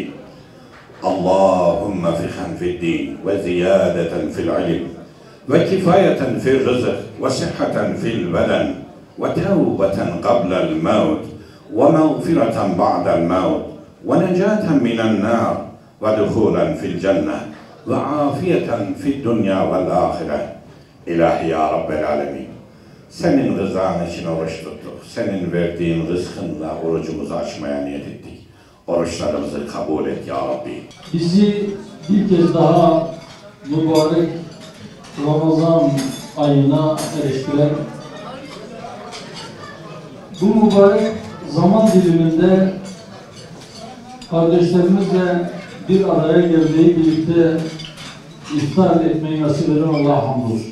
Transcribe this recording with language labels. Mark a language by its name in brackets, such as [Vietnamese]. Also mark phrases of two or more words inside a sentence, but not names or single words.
[Arabic] اللهم فقها في الدين وزيادة في العلم وكفاية في الرزق وصحة في البدن وتوبة قبل الموت ومغفرة بعد الموت ونجاة من النار ودخولا في الجنة وعافية في الدنيا والآخرة. إلهي يا رب العالمين. [Turkish] Senin rızan için oruç tuttuk. Senin verdiğin rızkınla orucumuzu açmaya niyet ettik. Oruçlarımızı kabul et [Arabic] يا ربي. [Turkish] Bizi bir kez daha mübarek Ramazan ayına eriştiren, bu mübarek zaman diliminde kardeşlerimizle bir araya gelmeyi, birlikte iftar etmeyi nasip eden Allah'a hamdolsun.